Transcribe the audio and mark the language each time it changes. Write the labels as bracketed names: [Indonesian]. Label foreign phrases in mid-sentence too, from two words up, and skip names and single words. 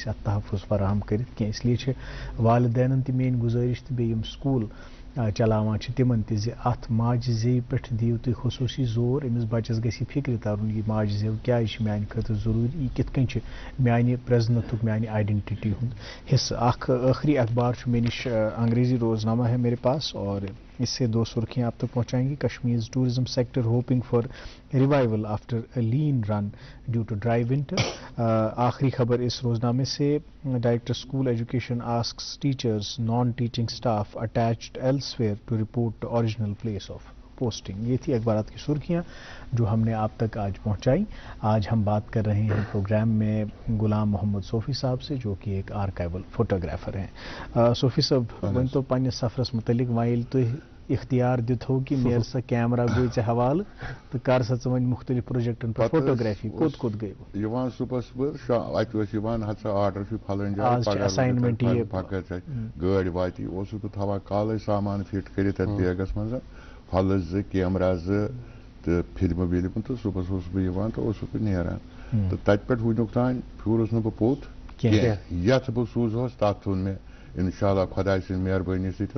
[Kashmiri] أسۍ اتھ تحفظ فراہم کٔرِتھ کینٛہہ اسلیے چھِ والدینن تہِ میٲنۍ گُزٲرِش تہٕ بیٚیہِ یِم سکوٗل چلاوان چھِ تِمن تہِ زِ اتھ ماجہِ زیٚوِ پٮ۪ٹھ دِیِو تُہۍ خصوٗصی زور أمِس بچس گژھِ یہِ فِکرِ ترُن یہِ ماجہِ زیٚو کیازِ چھِ میانہِ خٲطرٕ ضروٗری یہِ کِتھ کٔنۍ چھِ میانہِ پرٛزنتھُک میانہِ آئیڈینٹٹی ہُنٛد حصہٕ اکھ ٲخری اخبار چھُ مےٚ نِش [Urdu] انگریزی روزنامہ ہے میرے پاس اور اس سے 2 سرخیاں آپ تک پہنچائیں گی. [English] Kashmir tourism sector hoping for revival after lean run due to dry winter. [Urdu] آخری خبر اس روزنامے سے [English] Director School Education asks teachers non teaching staff attached elsewhere to report original place of posting. [Urdu] یہ تھی اخبارات کی سرخیاں جو ہم نے آپ تک آج پہنچائی. آج ہم بات کر رہے ہیں پروگرام میں غلام محمد صوفی صاحب سے جو کہ ایک [English] archival photographer [Urdu] ہیں. [Kashmiri] صوفی صاحب ون تو پنس سفرس متعلق ویل تھی اختیار دت ہو کہ نیر سا کیمرہ گوئی ژے حوالہ تو کر سا ژٕ وۄنۍ مختلف پروجیکٹن پہ فوٹوگرافی کوٚت گئی صبح اتہ آرڈر پھلن جائے اسائنمنٹ یہ گاڑی واتی بہٕ تھاوان کالے سامان فٹ کٔرِتھ اتھ بیگس منٛز پھلہٕ 2 کیمرہ 2 تہٕ فِلمہٕ وِلمہٕ تہٕ صبحس اوسُس بہٕ یِوان تہٕ اوسُس بہٕ نیران تہٕ تتہِ پٮ۪ٹھ وٕنیُک تام پھیوٗرُس نہٕ بہٕ پوٚت کینٛہہ یتھ بہٕ سوٗزہوس تتھ ژھُن مےٚ انشاءاللہ خۄداے سٕنٛدِ مہربٲنی سۭتۍ.